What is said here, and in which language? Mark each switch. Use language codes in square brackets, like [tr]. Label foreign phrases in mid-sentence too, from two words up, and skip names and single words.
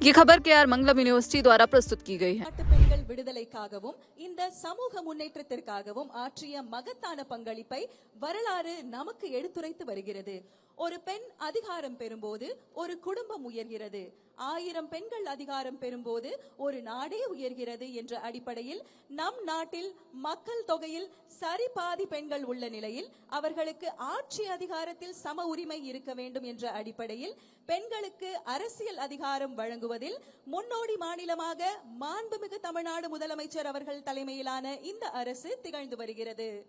[hi] ये खबर KR मंगलम यूनिवर्सिटी द्वारा प्रस्तुत की गई है. [ta] பெண்கள் விடுதலைக்காகவும் இந்த சமூக முன்னேற்றத்திற்காகவும் ஆற்றிய மகத்தான பங்களிப்பை வரலாறு நமக்கு எடுத்துரைத்து வருகிறது. ஒரு பெண் அதிகாரம் பெறும்போது ஒரு குடும்பம் உயர்கிறது. 1000 பெண்கள் அதிகாரம் பெறும்போது ஒரு நாடே உயர்கிறது என்ற அடிப்படையில் நம் நாட்டில் மக்கள் தொகையில் சரிபாதி பெண்கள் உள்ள நிலையில் அவர்களுக்கு ஆட்சி அதிகாரத்தில் சம உரிமை இருக்க வேண்டும் என்ற அடிப்படையில் பெண்களுக்கு அரசியல் அதிகாரம் வழங்குவதில் முன்னோடி மாநிலமாக மாண்புமிகு தமிழ்நாடு முதலமைச்சர் அவர்கள் தலைமையிலான இந்த அரசு திகழ்ந்து வருகிறது.